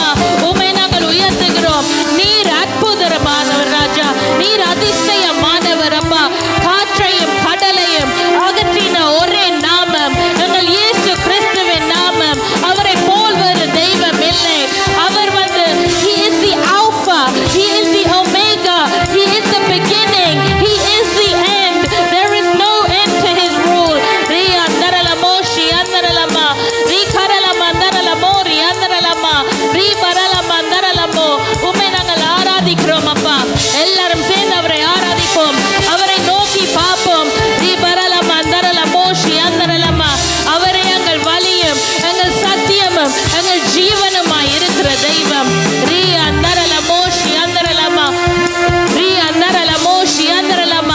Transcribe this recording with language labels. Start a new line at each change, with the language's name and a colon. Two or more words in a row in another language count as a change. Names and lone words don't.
Tamil: உம்மை நாங்கள் உயர்த்துகிறோம். நீர் அற்புதமானவர் ராஜா. நீர் அதிசயமானவர் அப்பா. காற்றையும் கடலையும் அகற்றின ஒரே நாமம் எங்கள் இயேசு கிறிஸ்துவின் நாமம். அவரை போல் ஒரு தெய்வம் இல்லை. அவர் வந்து
English: he is the alpha, he is the omega, he is the beginning, he is the end. There is no end to his rule. Riya ndaralamo shi andaralama ri karalama ndaralamo ri andaralama ri baralama ndaralamo.
Tamil: உம்மை நாங்கள் ஆராதிக்கிறோம் அப்பா. எல்லாரும் சேர்ந்து அவரை ஆராதிப்போம், அவரை நோக்கி பார்ப்போம். ரி பரலமா நரலமோ ஷி அந்தரலமா. அவரே எங்கள் வழியும் எங்கள் சத்தியமும் எங்கள் ஜீவனுமாய் இருக்கிற தெய்வம். ரி அந்தரலமோ ஷி அந்தரலமா ரி அந்தரலமோ ஷி அந்தரலமா.